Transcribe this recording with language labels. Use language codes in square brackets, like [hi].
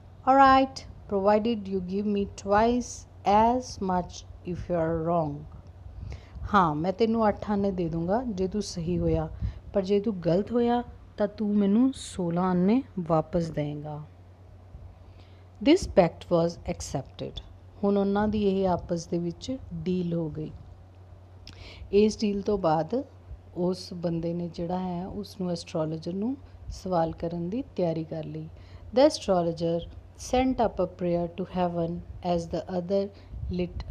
[en] Alright, provided you give me twice as much if you are wrong। [pa] ਹਾਂ, ਮੈਂ ਤੈਨੂੰ 8 ਆਨੇ ਦੇ ਦੂੰਗਾ ਜੇ ਤੂੰ ਸਹੀ ਹੋਇਆ, ਪਰ ਜੇ ਤੂੰ ਗਲਤ ਹੋਇਆ ਤਾਂ ਤੂੰ ਮੈਨੂੰ 16 ਆਨੇ ਵਾਪਸ ਦੇਂਗਾ। [en] This pact was accepted. [pa] ਹੁਣ ਉਹਨਾਂ ਦੀ ਇਹ ਆਪਸ ਦੇ ਵਿੱਚ ਡੀਲ ਹੋ ਗਈ। ਇਸ ਡੀਲ ਤੋਂ ਬਾਅਦ ਉਸ ਬੰਦੇ ਨੇ ਜਿਹੜਾ ਹੈ ਉਸ ਨੂੰ ਐਸਟ੍ਰੋਲੋਜਰ ਨੂੰ ਸਵਾਲ ਕਰਨ ਦੀ ਤਿਆਰੀ ਕਰ ਲਈ। [en] the astrologer sent up a prayer to heaven as the other lit